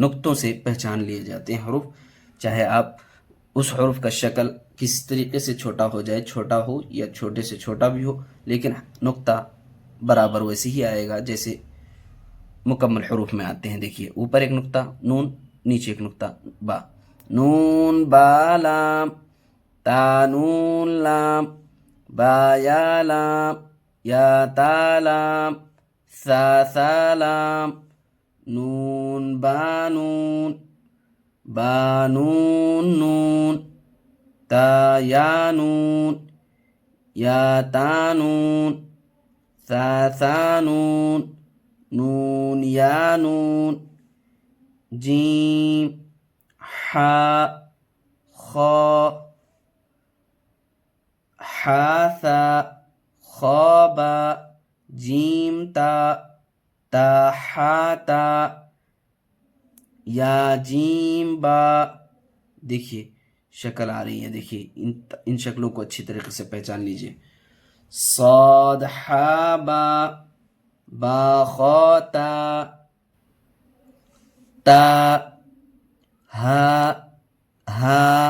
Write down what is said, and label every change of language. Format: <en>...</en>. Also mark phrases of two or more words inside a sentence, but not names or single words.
<ur>نقطوں سے پہچان لیے جاتے ہیں حروف، چاہے آپ اس حروف کا شکل کس طریقے سے چھوٹا ہو جائے، چھوٹا ہو یا چھوٹے سے چھوٹا بھی ہو، لیکن نقطہ برابر ویسے ہی آئے گا جیسے مکمل حروف میں آتے ہیں. دیکھیے اوپر ایک نقطہ نون، نیچے ایک نقطہ با. نون با لام تا نون لام با یا لام یا تا لام ثا لام نون با نون نون تا یا نون یا تا نون ثا نون نون یا نون جیم ہا خا ہا ثا خا با جیم تا ہا تا یا جیم با. دیکھیے شکل آ رہی ہے، دیکھیے ان شکلوں کو اچھی طریقے سے پہچان لیجئے. صاد ہا با خا تا ہا.</ur>